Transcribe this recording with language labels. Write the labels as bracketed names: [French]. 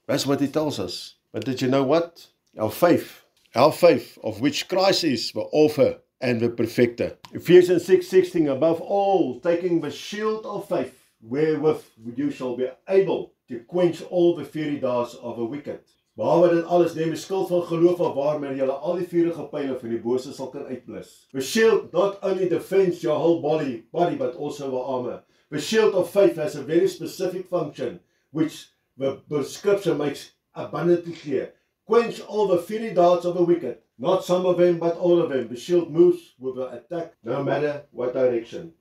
[English] That's what he tells us. But did you know what? Our faith, of which Christ is the author and the perfecter. Ephesians 6:16, above all, taking the shield of faith, wherewith you shall be able to quench all the fiery darts of the wicked. [Afrikaans] Behalwe dit alles, neem die skild van geloof af waarmee julle al die vurige pyle van die bose sal kan uitblus. [English] The shield not only defends your whole body, but also the armor. The shield of faith has a very specific function, which the scripture makes abundantly clear. Quench all the fiery darts of the wicked. Not some of them, but all of them. The shield moves with the attack, no matter what direction.